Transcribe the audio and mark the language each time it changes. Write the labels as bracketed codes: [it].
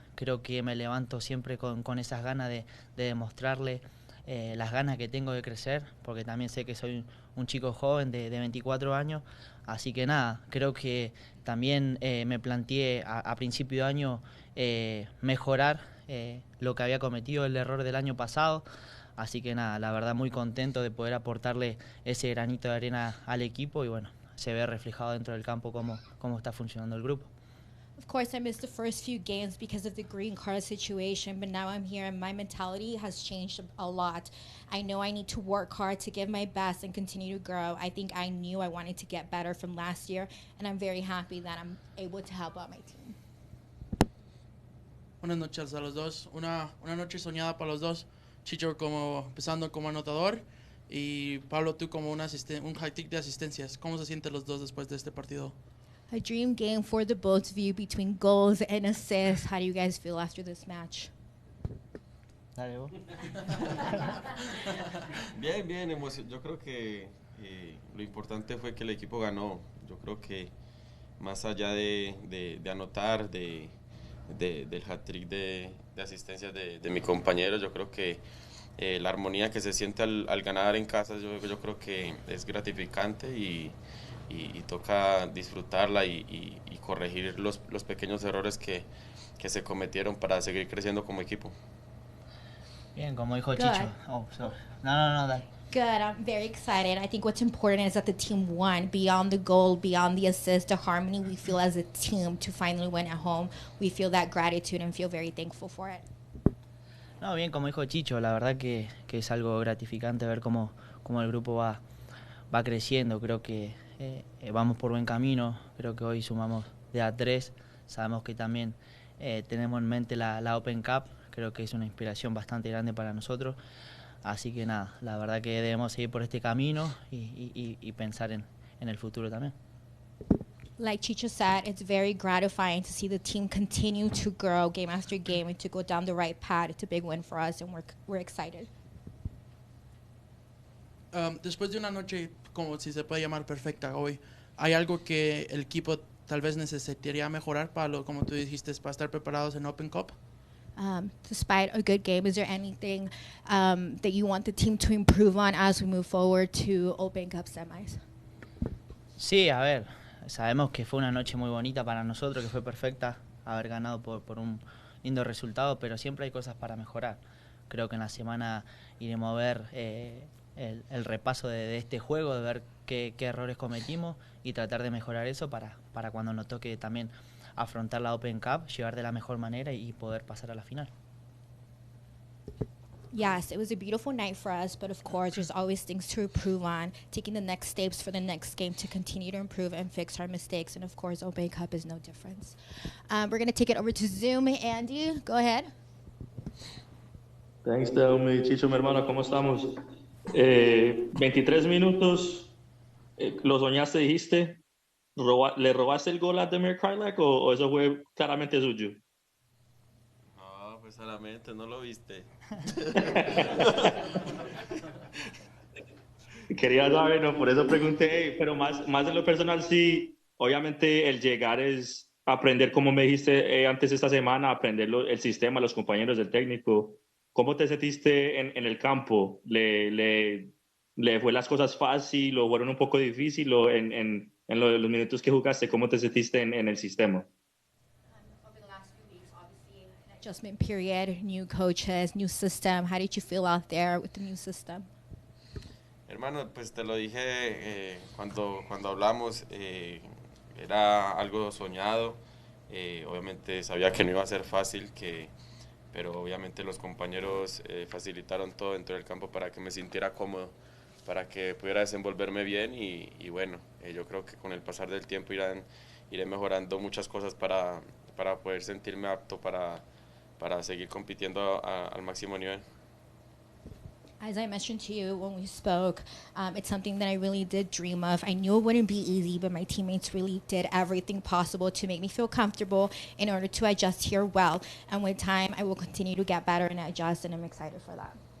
[es] Creo que me levanto siempre con esas ganas de demostrarle las ganas que tengo de crecer, porque también sé que soy un chico joven de 24 años, así que nada, creo que también me planteé a principio de año mejorar lo que había cometido, el error del año pasado, así que nada, la verdad muy contento de poder aportarle ese granito de arena al equipo y bueno, se ve reflejado dentro del campo cómo está funcionando el grupo. [en] Of course, I missed the first few games because of the green card situation, but now I'm here and my mentality has changed a lot. I know I need to work hard to give my best and continue to grow. I think I knew I wanted to get better from last year, and I'm very happy that I'm able to help out my team. [es] Buenas noches a los dos. Una noche soñada para los dos. Chicho empezando como anotador y Pablo tú como un hat-trick de asistencias. ¿Cómo se sienten los dos después de este partido? [en] A dream game for the both of you between goals and assists. How do you guys feel after this match? [es] Dale vos. Bien, yo creo que lo importante fue que el equipo ganó. Yo creo que más allá de anotar, del hat-trick de asistencias de mi compañero, yo creo que la armonía que se siente al ganar en casa, yo creo que es gratificante y toca disfrutarla y corregir los pequeños errores que se cometieron para seguir creciendo como equipo. Bien, como dijo Chicho. [en] Oh, sorry. [es] No, dale. [en] Good. I'm very excited. I think what's important is that the team won. Beyond the goal, beyond the assist, the harmony we feel as a team to finally win at home. We feel that gratitude and feel very thankful for it. [es] No, bien, como dijo Chicho, la verdad que es algo gratificante ver cómo el grupo va creciendo. Creo que vamos por buen camino. Creo que hoy sumamos de A3. Sabemos que también tenemos en mente la Open Cup. Creo que es una inspiración bastante grande para nosotros. Así que nada, la verdad que debemos seguir por este camino y pensar en el futuro también. [en] Like Chicho said, it's very gratifying to see the team continue to grow game after game and to go down the right path. It's a big win for us and we're excited. [es] Después de una noche, como si se puede llamar perfecta hoy, ¿hay algo que el equipo tal vez necesitaría mejorar como tú dijiste, para estar preparados en Open Cup? [en] Despite a good game, is there anything that you want the team to improve on as we move forward to Open Cup semis? [es] Sí, a ver, sabemos que fue una noche muy bonita para nosotros, que fue perfecta, haber ganado por un lindo resultado, pero siempre hay cosas para mejorar. Creo que en la semana iremos a ver el repaso de este juego, de ver qué errores cometimos y tratar de mejorar eso para cuando nos toque también afrontar la Open Cup, llevar de la mejor manera y poder pasar a la final. [en] Yes, it was a beautiful night for us, but of course, there's always things to improve on, taking the next steps for the next game to continue to improve and fix our mistakes. And of course, Open Cup is no difference. We're going to take it over to Zoom. Andy, go ahead. [es] Thanks, mi Chicho, mi hermano, ¿cómo estamos? 23 minutos, lo soñaste, dijiste, ¿le robaste el gol a Demir Krylak o eso fue claramente suyo? No, pues solamente, no lo viste. Quería saber, ¿no? Por eso pregunté, pero más de lo personal, sí, obviamente el llegar es aprender, como me dijiste antes esta semana, aprender el sistema, los compañeros, el técnico. ¿Cómo te sentiste en el campo? ¿Le fue las cosas fácil o fueron un poco difícil o en los minutos que jugaste? ¿Cómo te sentiste en el sistema? [en] Adjustment period, new coaches, new system. How did you feel out there with the new system? [es] Hermano, pues te lo dije cuando hablamos, era algo soñado, obviamente sabía que no iba a ser fácil, pero obviamente los compañeros facilitaron todo dentro del campo para que me sintiera cómodo, para que pudiera desenvolverme bien y bueno, yo creo que con el pasar del tiempo iré mejorando muchas cosas para poder sentirme apto para seguir compitiendo al máximo nivel. [en] As I mentioned to you when we spoke, it's something that I really did dream of. I knew it wouldn't be easy, but my teammates really did everything possible to make me feel comfortable in order to adjust here well. And with time, I will continue to get better and adjust, and I'm excited for that.